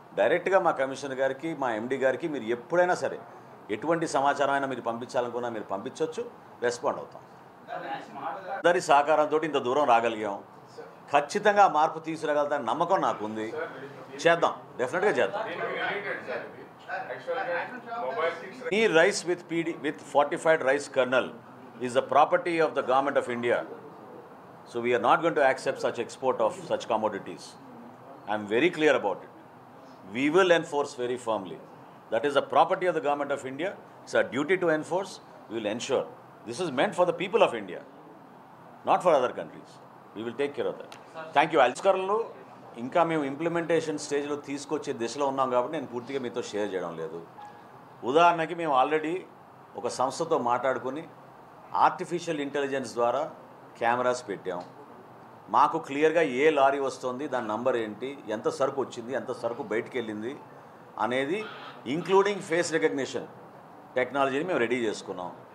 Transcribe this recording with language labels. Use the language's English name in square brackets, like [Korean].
[Telugu] డైరెక్ట్గా మా కమిషనర్ గారికి, మా ఎండీ గారికి మీరు ఎప్పుడైనా సరే ఎటువంటి సమాచారం అయినా మీరు పంపించాలనుకున్నా మీరు పంపించవచ్చు, రెస్పాండ్ అవుతాం. అందరి సహకారంతో ఇంత దూరం రాగలిగాం. ఖచ్చితంగా మార్పు తీసుకురాగలుగుతాను నమ్మకం నాకుంది. చేద్దాం, డెఫినెట్గా చేద్దాం. ఈ rice [English] with fortified rice kernel is the property of the government of India. So we are not going to accept such export of such commodities. I am very clear about it. We will enforce very firmly. That is the property of the government of India. It's our duty to enforce. We will ensure. This is meant for the people of India, not for other countries. We will take care of that. Thank you. [Telugu] సంస్కరణలు ఇంకా మేము implementation స్టేజ్లో తీసుకొచ్చే దిశలో ఉన్నాం కాబట్టి నేను పూర్తిగా మీతో షేర్ చేయడం లేదు. ఉదాహరణకి మేము ఆల్రెడీ ఒక సంస్థతో మాట్లాడుకుని ఆర్టిఫిషియల్ ఇంటెలిజెన్స్ ద్వారా కెమెరాస్ పెట్టాం. మాకు క్లియర్గా ఏ లారీ వస్తుంది, దాని నంబర్ ఏంటి, ఎంత సరుకు వచ్చింది, ఎంత సరుకు బయటికి వెళ్ళింది అనేది ఇంక్లూడింగ్ ఫేస్ రికగ్నిషన్ టెక్నాలజీని మేము రెడీ చేసుకున్నాం.